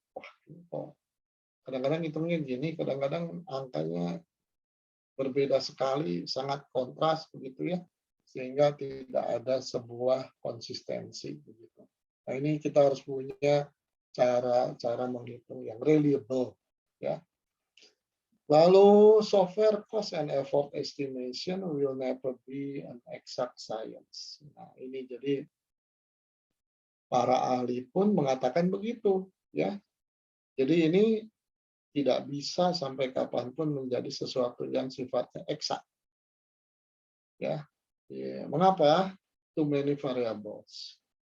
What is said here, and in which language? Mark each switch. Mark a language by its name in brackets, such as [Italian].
[Indonesian] Wah, kadang-kadang hitungnya gini, kadang-kadang angkanya berbeda sekali, sangat kontras begitu ya, sehingga tidak ada sebuah konsistensi begitu. Nah, ini kita harus punya cara menghitung yang reliable ya. Lalu [English] software cost and effort estimation will never be an exact science. [Indonesian] Nah, ini jadi para ahli pun mengatakan begitu, ya. Jadi ini tidak bisa sampai kapanpun menjadi sesuatu yang sifatnya eksak. Ya, mengapa? [English] Too many variables.